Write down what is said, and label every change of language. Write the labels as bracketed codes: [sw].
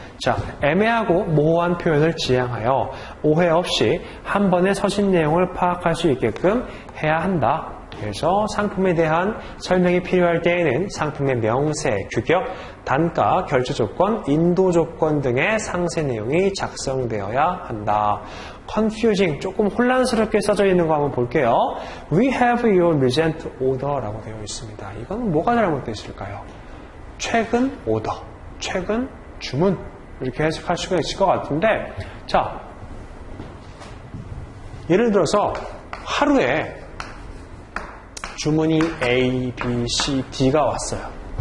[ko] 자, 애매하고 모호한 표현을 지양하여 오해 없이 한 번에 서신 내용을 파악할 수 있게끔 해야 한다. 그래서 상품에 대한 설명이 필요할 때에는 상품의 명세, 규격, 단가, 결제 조건, 인도 조건 등의 상세 내용이 작성되어야 한다. confusing, 조금 혼란스럽게 써져 있는 거 한번 볼게요. [en] We have your recent order라고 되어 있습니다. [ko] 이건 뭐가 잘못되어 있을까요? 최근 오더, 최근 주문 이렇게 해석할 수가 있을 것 같은데 자, 예를 들어서 하루에 주문이 A, B, C, D가 왔어요.